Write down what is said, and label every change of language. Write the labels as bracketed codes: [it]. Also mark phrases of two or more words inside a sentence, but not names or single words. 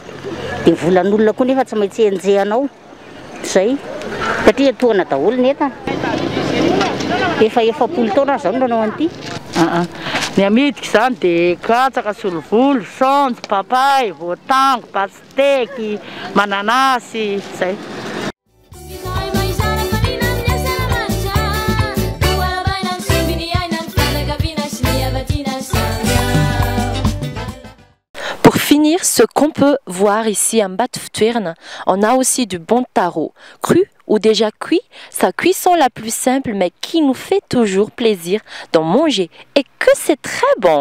[mg] Dia volan'olona koa nefa tsy maintsy enjehanao. Zay satria toana daholo ny entana. Efa 40 taona zao nanao an'ity. Ny amidiky izany dia katsaka, solovolo, saonjo, papay, voatango, pasteky, mananasy, zay. [fr] Pour finir, ce qu'on peut voir ici en Batuvtuirne, on a aussi du bon taro, cru ou déjà cuit, sa cuisson la plus simple mais qui nous fait toujours plaisir d'en manger et que c'est très bon.